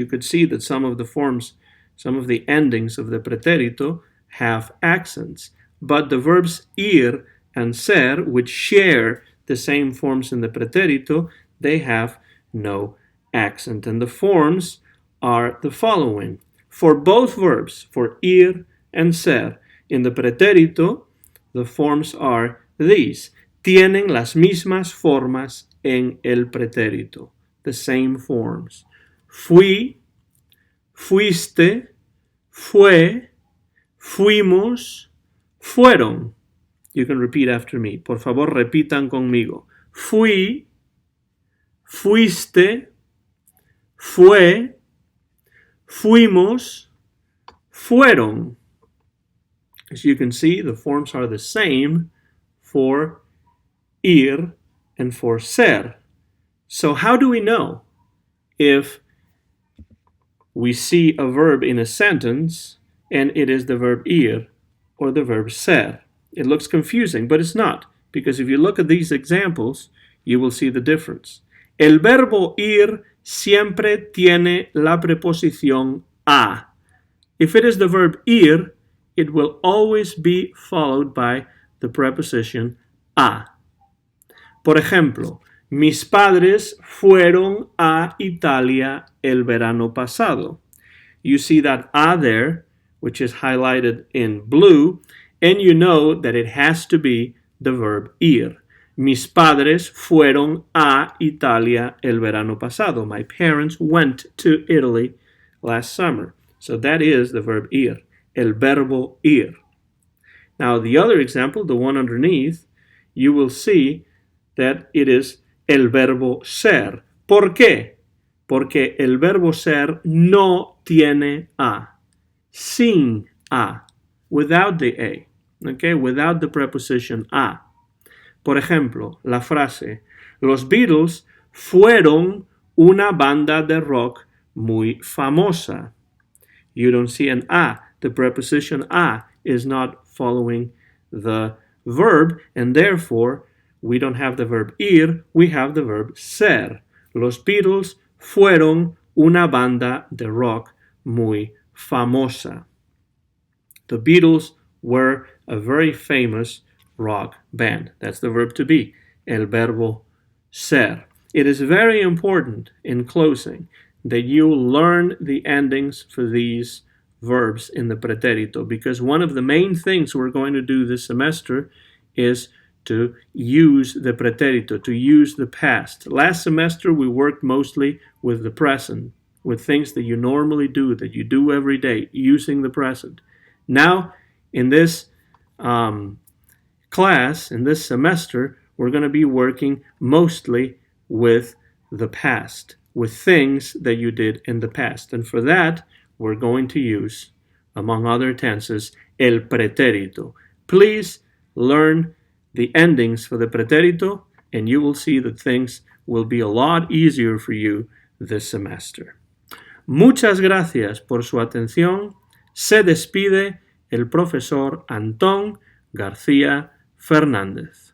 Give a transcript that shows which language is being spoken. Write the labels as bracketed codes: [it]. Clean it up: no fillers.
[en] You could see that some of the forms, some of the endings of the preterito have accents, but the verbs ir and ser, which share the same forms in the preterito, they have no accent. And the forms are the following. For both verbs, for ir and ser, in the preterito, the forms are these. [es] Tienen las mismas formas en el pretérito. [en] The same forms. [es] Fui, fuiste, fue, fuimos, fueron. [en] You can repeat after me. [es] Por favor, repitan conmigo. Fui, fuiste, fue, fuimos, fueron. [en] As you can see, the forms are the same for ir and for ser. So how do we know if we see a verb in a sentence and it is the verb ir or the verb ser? It looks confusing, but it's not, because if you look at these examples, you will see the difference. [es] El verbo ir siempre tiene la preposición a. [en] If it is the verb ir, it will always be followed by the preposition a. [es] Por ejemplo, mis padres fueron a Italia el verano pasado. [en] You see that a there, which is highlighted in blue, and you know that it has to be the verb ir. [es] Mis padres fueron a Italia el verano pasado. [en] My parents went to Italy last summer. So that is the verb ir, [es] el verbo ir. [en] Now the other example, the one underneath, you will see that it is [es] el verbo ser. ¿Por qué? Porque el verbo ser no tiene a. Sin a. [en] Without the a. Okay? Without the preposition a. [es] Por ejemplo, la frase, los Beatles fueron una banda de rock muy famosa. [en] You don't see an a. The preposition a is not following the verb, and therefore we don't have the verb ir, we have the verb ser. [es] Los Beatles fueron una banda de rock muy famosa. [en] The Beatles were a very famous rock band. That's the verb to be, [es] el verbo ser. [en] It is very important, in closing, that you learn the endings for these verbs in the Pretérito, because one of the main things we're going to do this semester is to use the Pretérito, to use the past. Last semester we worked mostly with the present, with things that you normally do, that you do every day, using the present. Now, in this class, in this semester, we're going to be working mostly with the past, with things that you did in the past. And for that, we're going to use, among other tenses, el pretérito. Please learn the endings for the pretérito, and you will see that things will be a lot easier for you this semester. [es] Muchas gracias por su atención. Se despide el profesor Antón García Fernández.